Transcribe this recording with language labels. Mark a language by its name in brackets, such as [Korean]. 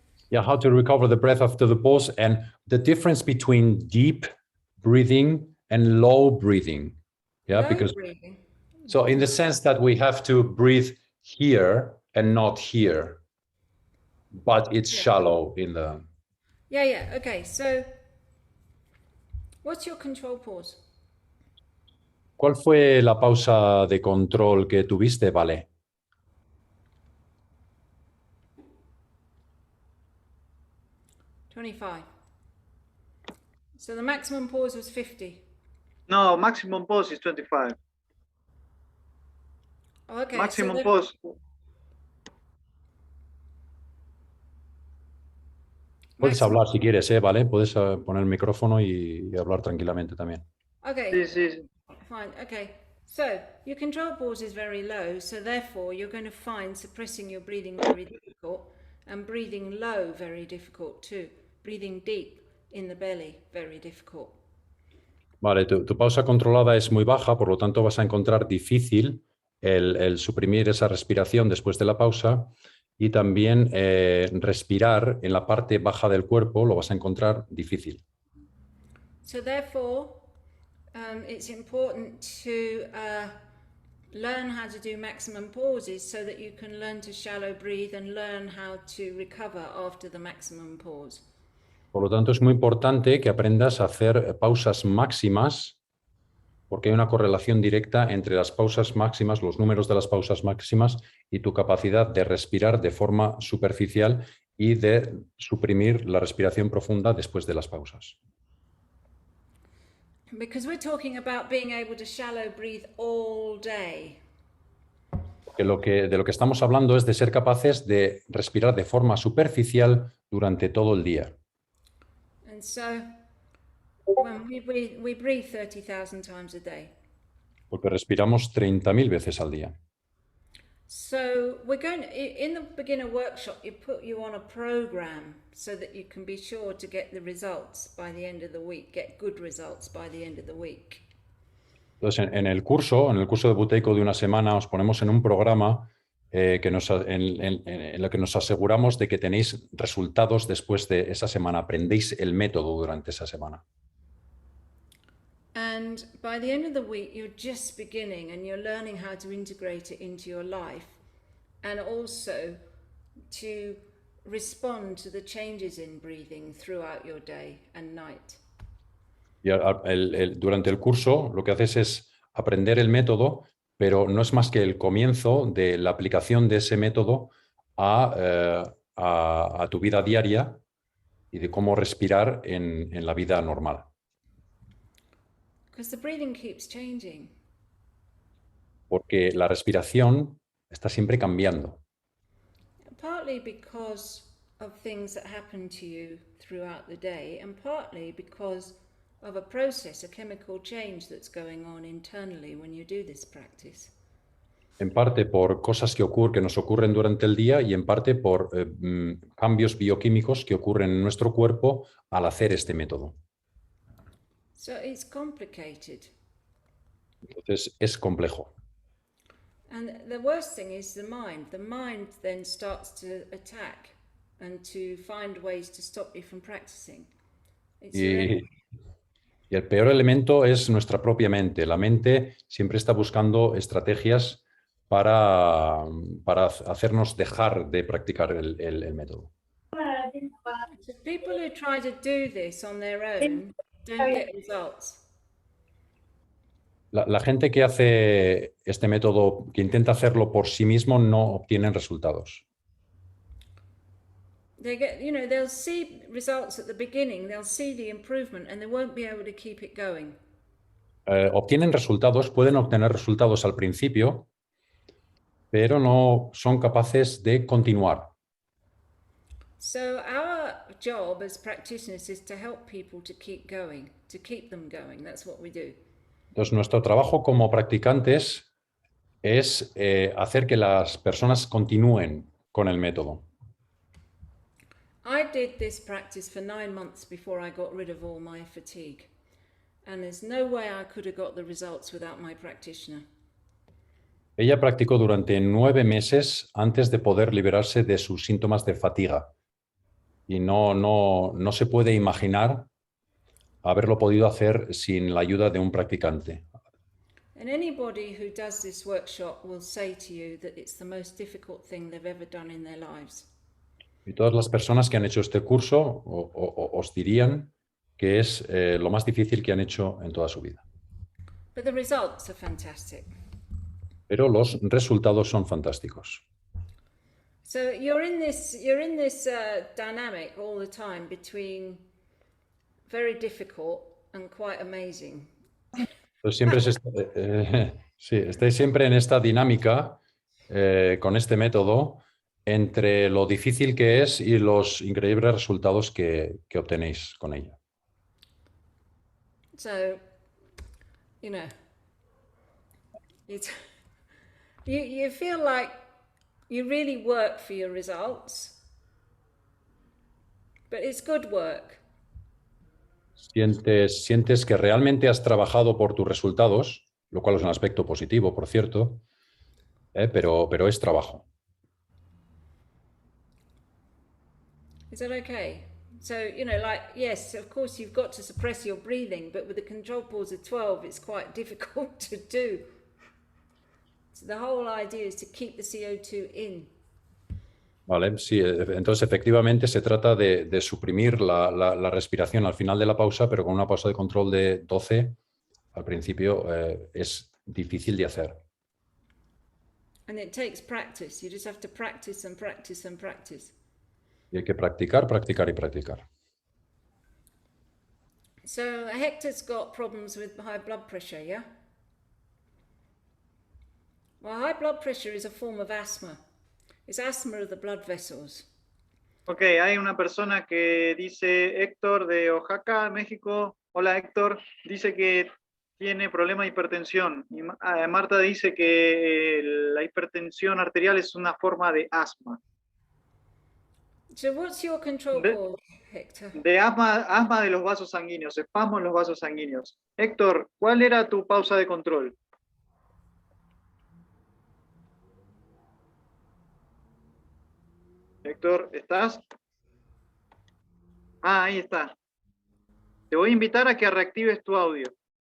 [English] Yeah, how to recover the breath after the pause, and the difference between deep breathing and low breathing. Yeah, Low because breathing. so in the sense that we have to breathe here and not here, but it's shallow in the. Yeah, okay, so what's your control pause? [Spanish] ¿Cuál fue la pausa de control que tuviste, Vale? [English] $25. So the maximum pause was 50. No, maximum pause is 25. Okay. Maximum so pause. [Spanish] Puedes hablar si quieres, ¿vale? Puedes poner el micrófono y hablar tranquilamente también. [English] Okay. [Spanish] Sí. [English] Fine. Okay. So your control pause is very low, so therefore you're going to find suppressing your breathing very difficult and breathing low very difficult too. Breathing deep in the belly very difficult. [Spanish] Vale, tu pausa controlada es muy baja, por lo tanto vas a encontrar difícil el suprimir esa respiración después de la pausa, y también respirar en la parte baja del cuerpo lo vas a encontrar difícil. [English] So therefore, it's important to learn how to do maximum pauses so that you can learn to shallow breathe and learn how to recover after the maximum pause. [Spanish] Por lo tanto, es muy importante que aprendas a hacer pausas máximas, porque hay una correlación directa entre las pausas máximas, los números de las pausas máximas, y tu capacidad de respirar de forma superficial y de suprimir la respiración profunda después de las pausas. [English] Because we're talking about being able to shallow breathe all day. [Spanish] Porque de lo que estamos hablando es de ser capaces de respirar de forma superficial durante todo el día. [English] And so when we breathe 30,000 times a day. [Spanish] Porque respiramos 30.000 veces al día. [English] So we're going in the beginner workshop, you put you on a program so that you can be sure to get the results by the end of the week, get good results by the end of the week. [Spanish] Entonces, en el curso de Buteyko de una semana, os ponemos en un programa en lo que nos aseguramos de que tenéis resultados después de esa semana. Aprendéis el método durante esa semana. [English] And by the end of the week, you're just beginning and you're learning how to integrate it into your life and also to respond to the changes in breathing throughout your day and night. [Spanish] Y durante el curso lo que haces es aprender el método, pero no es más que el comienzo de la aplicación de ese método a tu vida diaria y de cómo respirar en la vida normal. [English] Because the breathing keeps changing. [Spanish] Porque la respiración está siempre cambiando. [English] Partly because of things that happen to you throughout the day, and partly because of a process, a chemical change that's going on internally when you do this practice. [Spanish] En parte por cosas que nos ocurren durante el día, y en parte por cambios bioquímicos que ocurren en nuestro cuerpo al hacer este método. [English] So it's complicated. [Spanish] Entonces es complejo. [English] And the worst thing is the mind. The mind then starts to attack and to find ways to stop you from practicing. [Spanish] Y el peor elemento es nuestra propia mente. La mente siempre está buscando estrategias para hacernos dejar de practicar el método. [English] So people who try to do this on their own don't get results. [Spanish] La gente que hace este método, que intenta hacerlo por sí mismo, no obtienen resultados. [English] They get, you know, they'll see results at the beginning, they'll see the improvement, and they won't be able to keep it going. [Spanish] Obtienen resultados, pueden obtener resultados al principio, pero no son capaces de continuar. [English] So our job as practitioners is to help people to keep going, to keep them going. That's what we do. [Spanish] Entonces, nuestro trabajo como practicantes es hacer que las personas continúen con el método. [English] I did this practice for 9 months before I got rid of all my fatigue. And there's no way I could have got the results without my practitioner. [Spanish] Ella practicó durante 9 meses antes de poder liberarse de sus síntomas de fatiga. Y no se puede imaginar haberlo podido hacer sin la ayuda de un practicante. [English] And anybody who does this workshop will say to you that it's the most difficult thing they've ever done in their lives. [Spanish] Y todas las personas que han hecho este curso os dirían que es lo más difícil que han hecho en toda su vida. [English] But the results are fantastic. [Spanish] Pero los resultados son fantásticos. [English] So you're in this dynamic all the time between very difficult and quite amazing. [Spanish] Entonces, estáis siempre en esta dinámica con este método entre lo difícil que es y los increíbles resultados que obtenéis con ella. [English] So, you know, you feel like you really work for your results, but it's good work. [Spanish] Sientes que realmente has trabajado por tus resultados, lo cual es un aspecto positivo, por cierto, pero es trabajo. [English] Is that okay? So, you know, like, yes, of course you've got to suppress your breathing, but with the control pause of 12, it's quite difficult to do. So the whole idea is to keep the CO2 in. [Spanish] Vale, sí, entonces efectivamente se trata de suprimir la respiración al final de la pausa, pero con una pausa de control de 12 al principio es difícil de hacer. [English] And it takes practice. You just have to practice and practice and practice. [Spanish] Y hay que practicar, practicar y practicar. [English] So Hector's got problems with high blood pressure, yeah? Well, high blood pressure is a form of asthma. It's asthma of the blood vessels. [Spanish] Ok, hay una persona que dice, Héctor de Oaxaca, México. Hola Héctor, dice que tiene problema de hipertensión. Y Marta dice que la hipertensión arterial es una forma de asma. [English] So what's your control pause, Hector? [Spanish] De asma de los vasos sanguíneos, espasmo en los vasos sanguíneos. Héctor, ¿cuál era tu pausa de control? Héctor, ¿estás? Ah, ahí está. Te voy a invitar a que reactives tu audio.